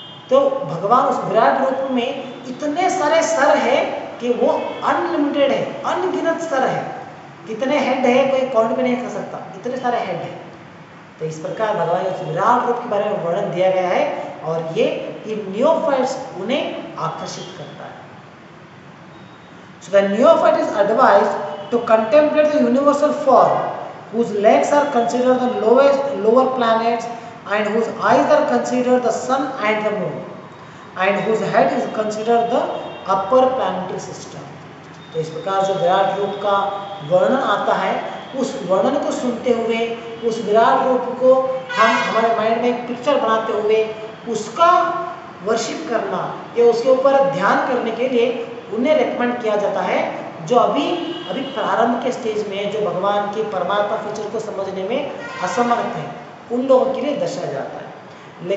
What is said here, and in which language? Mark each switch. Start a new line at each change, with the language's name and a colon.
Hindi: तो भगवान उस विराट रूप में इतने सारे स्तर है कि वो अनलिमिटेड है, अनगिनत स्तर है, कितने हेड है कोई काउंट भी नहीं कर सकता, इतने सारे हेड है। तो इस प्रकार भगवान के उस विराट रूप के बारे में वर्णन दिया गया है और ये इन नियोफाइट्स उन्हें आकर्षित करता है।
English: So the neophyte is advised to contemplate the universal form whose legs are considered the lower planets and whose eyes are considered the sun and the moon and whose head is considered the upper planetary system.
Hindi: तो इस प्रकार जो विराट रूप का वर्णन आता है, उस वर्णन को सुनते हुए, उस विराट रूप को हम हमारे माइंड में एक पिक्चर बनाते हुए उसका वर्शिप करना या उसके ऊपर ध्यान करने के लिए उन्हें रेकमेंड किया जाता है जो अभी प्रारंभ के स्टेज में, जो भगवान के परमात्मा फीचर को समझने में असमर्थ हैं, उन लोगों के लिए दर्शाया जाता है।